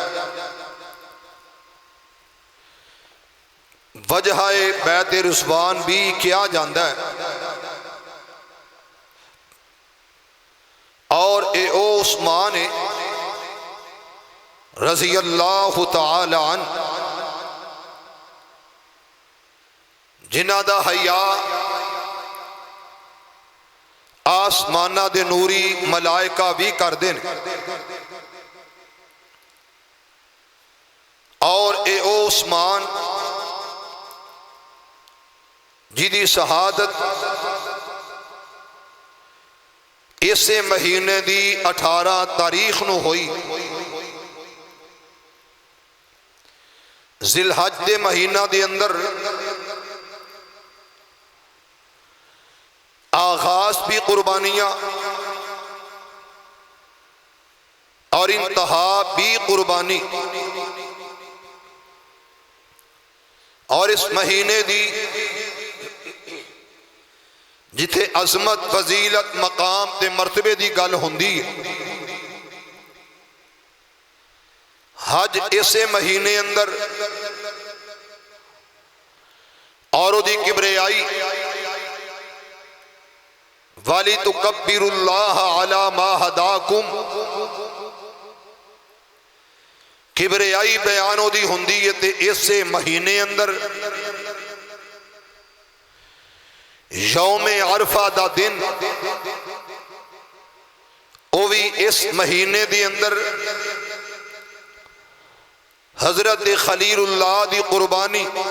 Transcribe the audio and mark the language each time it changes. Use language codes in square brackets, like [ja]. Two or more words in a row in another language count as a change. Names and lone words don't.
[pa] وجہ بیت رضوان بھی کیا جاندہ ہے اور اے او عثمان [ar] رضی اللہ تعالی عنہ [pa] جنہاں دا حیا آسمانہ دے نوری ملائکہ بھی کر دین، اور اے او عثمان جدی شہادت اسے مہینے دی 18 تاریخ نو ہوئی، ذی الحج دے مہینہ دے اندر آغاز بھی قربانیاں اور انتہا بھی قربانی، اور اس مہینے دی جتھے عظمت فضیلت مقام تے مرتبے دی گل ہوندی ہے، حج اسے مہینے اندر اور دی کبریائی [ar] وَلِتُكَبِّرُوا اللَّهَ عَلَى مَا هَدَاكُمْ، [pa] کبریائی بیانوں دی ہوندی ہے تے اسے مہینے اندر یوم عرفہ دا دن او بھی اس مہینے دی اندر حضرت خلیل اللہ دی قربانی